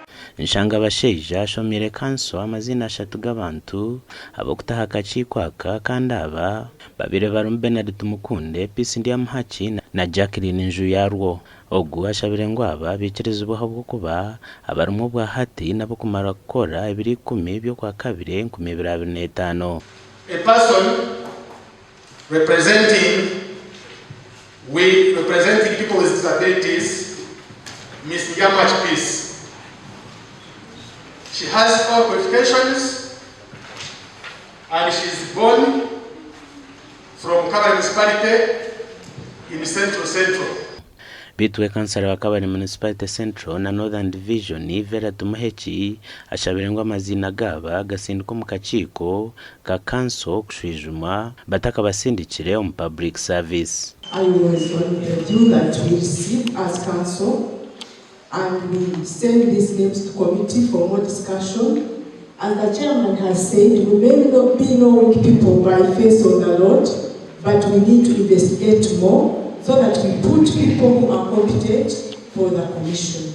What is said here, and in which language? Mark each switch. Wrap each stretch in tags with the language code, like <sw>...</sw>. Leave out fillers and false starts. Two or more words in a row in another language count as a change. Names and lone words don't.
<nyn>Nshanga basheija ashomire kanso amazina ashatu g'abantu abokutaha akakiiko aka kandi aba babiri barimu Bernard Tumukunde, Peace Ndyamuhaki na Jacqueline Njuyarwo. Ogu ashabire ngu aba bikirizibwaho bw'okuba abarimu bwa hati nabo kumara kukora 10 by'okwa kabiri 2025.</nyn> <en>A person representing people with disabilities, Ms. Ndyamuhaki Peace. She has all qualifications and she is born from Kabale Municipality in Central.</en> <nyn>Bitwe kansara wa Kabale Municipality Central na Northern Division Vera Tumuheki ashabire ngo amazina gaba gasinduka mu kakiiko ka kanso kushwijuma bataka basindikire</nyn> <en>on public service. I was on the due that we received as council, and we send these names to committee for more discussion. As the chairman has said, we may not be knowing people by face on the road, but we need to investigate more so that we put people who are competent for the commission.</en>